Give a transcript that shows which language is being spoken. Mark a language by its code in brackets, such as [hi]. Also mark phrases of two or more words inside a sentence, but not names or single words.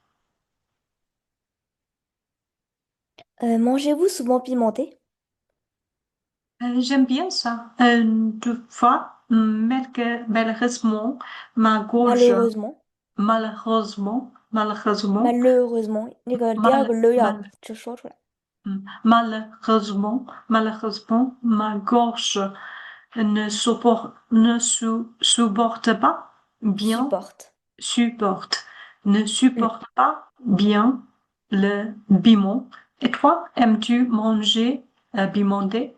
[fr] Mangez-vous souvent pimenté? J'aime bien ça. Toutefois, malheureusement, ma gorge, Malheureusement. malheureusement, Malheureusement. mal, mal, [zh] 那个第二个了要就说出来。 [fr] malheureusement, ma gorge supporte pas bien, Supporte. supporte, ne Hmm. supporte pas bien le piment. Et toi, aimes-tu manger pimenté?